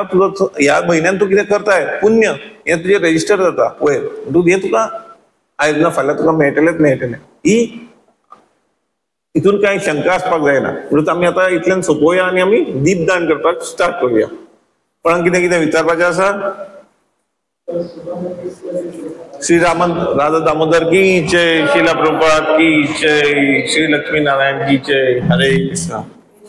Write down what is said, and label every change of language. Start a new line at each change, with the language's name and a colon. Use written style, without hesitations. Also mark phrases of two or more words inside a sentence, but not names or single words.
Konkani: तुजो ह्या म्हयन्यान तूं कितें करताय पुण्य हे तुजें रेजिस्टर जाता वयर. हे तुका आयज ना फाल्यां तुका मेळटलें. ही हितून कांय शंका आसपाक जायना. म्हणून आमी आतां इतल्यान सोंपोवया आणि आमी दीपदान करपाक स्टार्ट करूया. कोणाक कितें कितें विचारपाचें आसा?
Hindi: श्री राधा दामोदर की जय, श्रीला प्रभुपाद की जय, श्री लक्ष्मी नारायण की जय. हरे कृष्णा.